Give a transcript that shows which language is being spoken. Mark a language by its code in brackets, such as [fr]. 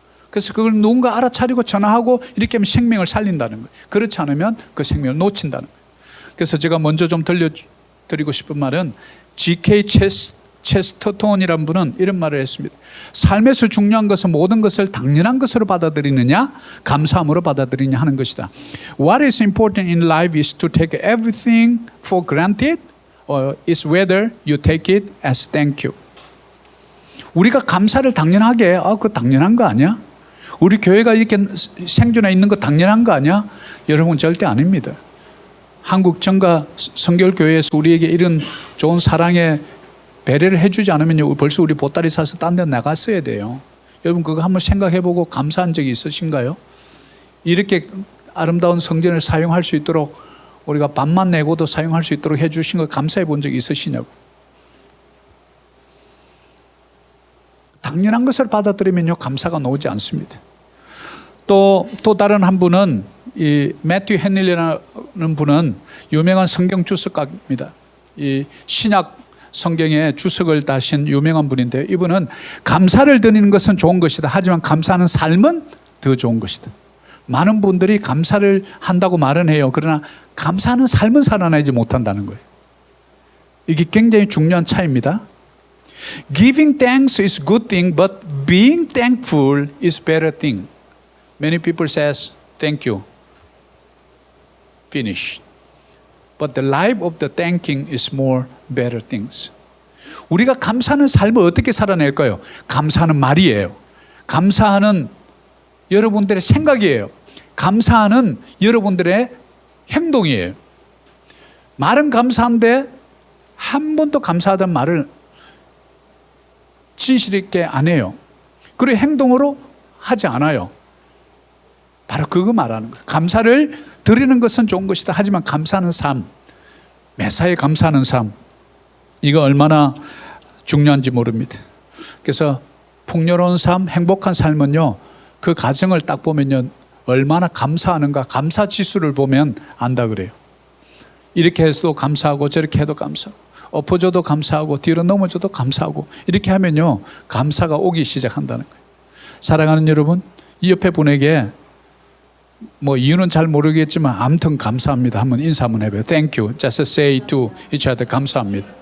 [ko] 그래서 그걸 누군가 알아차리고 전화하고 이렇게 하면 생명을 살린다는 거예요. 그렇지 않으면 그 생명을 놓친다는 거예요. 그래서 제가 먼저 좀 들려드리고 싶은 말은, G.K. 체스터톤이라는 분은 이런 말을 했습니다. 삶에서 중요한 것은 모든 것을 당연한 것으로 받아들이느냐 감사함으로 받아들이느냐 하는 것이다. [en] What is important in life is to take everything for granted or is whether you take it as thank you. [ko] 우리가 감사를 당연하게, 그거 당연한 거 아니야? 우리 교회가 이렇게 생존해 있는 거 당연한 거 아니야? 여러분 절대 아닙니다. 한국 정가 성결교회에서 우리에게 이런 좋은 사랑의 배려를 해주지 않으면 벌써 우리 보따리 사서 딴 데 나갔어야 돼요. 여러분 그거 한번 생각해보고 감사한 적이 있으신가요? 이렇게 아름다운 성전을 사용할 수 있도록 우리가 밥만 내고도 사용할 수 있도록 해주신 거 감사해 본 적이 있으시냐고. 당연한 것을 받아들이면요 감사가 나오지 않습니다. 또 다른 한 분은 이 매튜 헨릴이라는 분은 유명한 성경 주석가입니다. 이 신약 성경에 주석을 다신 유명한 분인데, 이분은 감사를 드리는 것은 좋은 것이다. 하지만 감사하는 삶은 더 좋은 것이다. 많은 분들이 감사를 한다고 말은 해요. 그러나 감사하는 삶은 살아나지 못한다는 거예요. 이게 굉장히 중요한 차이입니다. [en] Giving thanks is good thing, but being thankful is better thing. Many people says thank you. Finish. But the life of the thanking is more better things. [ko] 우리가 감사하는 삶을 어떻게 살아낼까요? 감사하는 말이에요. 감사하는 여러분들의 생각이에요. 감사하는 여러분들의 행동이에요. 말은 감사한데 한 번도 감사하다는 말을 진실 있게 안 해요. 그리고 행동으로 하지 않아요. 바로 그거 말하는 거예요. 감사를 드리는 것은 좋은 것이다. 하지만 감사하는 삶, 매사에 감사하는 삶, 이거 얼마나 중요한지 모릅니다. 그래서 풍요로운 삶, 행복한 삶은요, 그 가정을 딱 보면요, 얼마나 감사하는가, 감사 지수를 보면 안다 그래요. 이렇게 해도 감사하고 저렇게 해도 감사하고, 엎어져도 감사하고 뒤로 넘어져도 감사하고, 이렇게 하면요 감사가 오기 시작한다는 거예요. 사랑하는 여러분, 이 옆에 분에게 뭐 이유는 잘 모르겠지만 아무튼 감사합니다 한번 인사 한번 해봐요. [en] Thank you. Just say to each other [ko] 감사합니다.